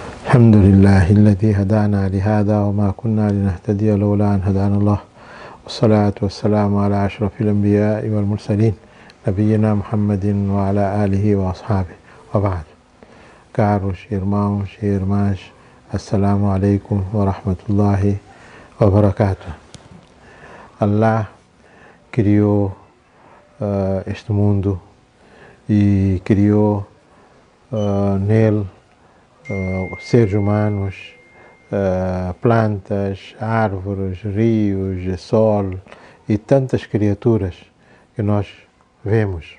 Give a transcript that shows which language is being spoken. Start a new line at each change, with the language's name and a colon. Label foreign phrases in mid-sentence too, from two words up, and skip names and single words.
Arabic: الحمد لله الذي هدانا لهذا وما كنا لنهتدي لولا أن هدانا الله والصلاة والسلام على أشرف الأنبياء والمرسلين نبينا محمد وعلى آله وأصحابه وبعد.
Portuguese: Caros irmãos e irmãs,
Arabic: السلام عليكم ورحمة الله وبركاته.
Portuguese: Allah criou este mundo e criou nele seres humanos, plantas, árvores, rios, sol e tantas criaturas que nós vemos.